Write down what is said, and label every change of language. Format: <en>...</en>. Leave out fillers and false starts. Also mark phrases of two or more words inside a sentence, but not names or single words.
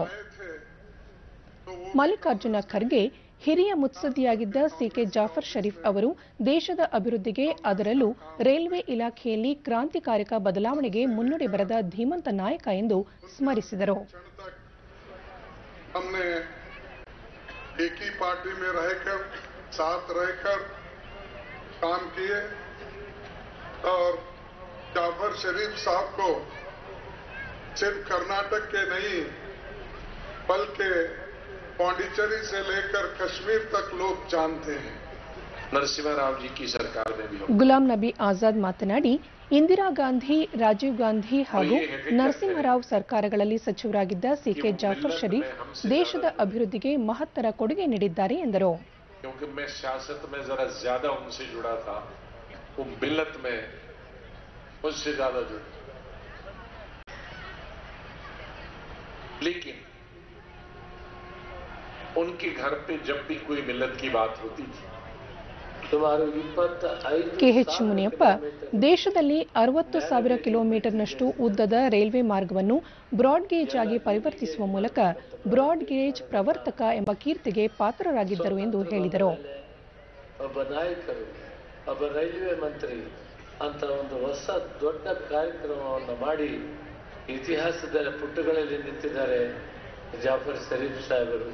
<kn>ಮಲ್ಲಿಕಾರ್ಜುನ ಖರ್ಗೆ ಹಿರಿಯ ಮುತ್ಸದ್ದಿಯಾಗಿದ್ದ ಸಿಕೆ ಜಾಫರ್ ಶರೀಫ್ ಅವರು ದೇಶದ ಅಭಿವೃದ್ಧಿಗೆ, ಅದರಲ್ಲೂ ರೈಲ್ವೆ ಇಲಾಖೆಯಲ್ಲಿ ಕ್ರಾಂತಿಕಾರಕ ಬದಲಾವಣೆಗೆ ಮುನ್ನುಡಿ ಬರೆದ ಧೀಮಂತ ನಾಯಕ ಎಂದು ಸ್ಮರಿಸಿದರು.</kn> <hi>हमने एक ही पार्टी में रहकर साथ रहकर काम किए और जाफर शरीफ साहब को सिर्फ कर्नाटक के नहीं बल्कि पांडिचेरी से लेकर कश्मीर तक लोग जानते हैं। नरसिंह राव जी की सरकार में भी</hi> <kn>ಗುಲಾಂ ನಬಿ ಆಜಾದ್ ಮಾತನಾಡಿ ಇಂದಿರಾ ಗಾಂಧಿ, ರಾಜೀವ್ ಗಾಂಧಿ ಹಾಗೂ ನರಸಿಂಹರಾವ್ ಸರ್ಕಾರಗಳಲ್ಲಿ ಸಚಿವರಾಗಿದ್ದ ಸಿಕೆ ಜಾಫರ್ ಶರೀಫ್ ದೇಶದ ಅಭಿವೃದ್ಧಿಗೆ ಮಹತ್ತರ ಕೊಡುಗೆ ನೀಡಿದ್ದಾರೆ ಎಂದರು.</kn> <hi>क्योंकि मैं सियासत में जरा ज्यादा उनसे जुड़ा था, वो मिल्लत में मुझसे ज्यादा जुड़ा, लेकिन उनके घर पे जब भी कोई मिल्लत की बात होती थी</hi> <kn>ಕೆಎಚ್ ಮುನಿಯಪ್ಪ ದೇಶದಲ್ಲಿ 60,000 ಕಿಲೋಮೀಟರ್ನಷ್ಟು ಉದ್ದದ ರೈಲ್ವೆ ಮಾರ್ಗವನ್ನು ಬ್ರಾಡ್ ಗೇಜ್ ಆಗಿ ಪರಿವರ್ತಿಸುವ ಮೂಲಕ ಬ್ರಾಡ್ ಗೇಜ್ ಪ್ರವರ್ತಕ ಎಂಬ ಕೀರ್ತಿಗೆ ಪಾತ್ರರಾಗಿದ್ದರು ಎಂದು ಹೇಳಿದರು. ಒಬ್ಬ ನಾಯಕರು, ಒಬ್ಬ ರೈಲ್ವೆ ಮಂತ್ರಿ ಅಂತ ಒಂದು ಹೊಸ ದೊಡ್ಡ ಕಾರ್ಯಕ್ರಮವನ್ನು ಮಾಡಿ ಇತಿಹಾಸದ ಪುಟಗಳಲ್ಲಿ ನಿಂತಿದ್ದಾರೆ ಜಾಫರ್ ಶರೀಫ್ ಸಾಹೇಬರು.</kn>